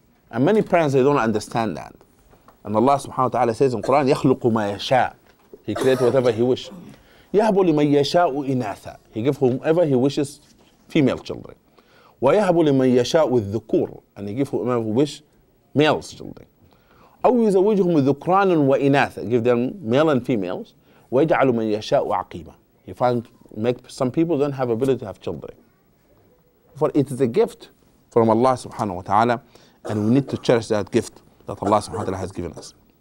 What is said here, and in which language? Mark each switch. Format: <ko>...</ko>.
<en>And many parents, they don't understand that. And Allah subhanahu wa ta'ala says in Qur'an,</en> <ar>يَخْلُقُ مَا يَشَاءُ.</ar> <en>He creates whatever He wishes.</en> <ar>يَهَبُ لِمَنْ يَشَاءُ إِنَاثًا.</ar> <en>He gives whomever He wishes female children.</en> <ar>وَيَهَبُ لِمَنْ يَشَاءُ الذُّكُورِ.</ar> <en>And He gives whomever He wishes male children.</en> <ar>أو يزوجهم ذكرانا وإناثا.</ar> <en>Give them male and females.</en> <ar>ويجعل من يشاء عقيما.</ar> <en>You find some people don't have ability to have children. For it is a gift from Allah subhanahu wa ta'ala, and we need to cherish that gift that Allah subhanahu wa ta'ala has given us.</en>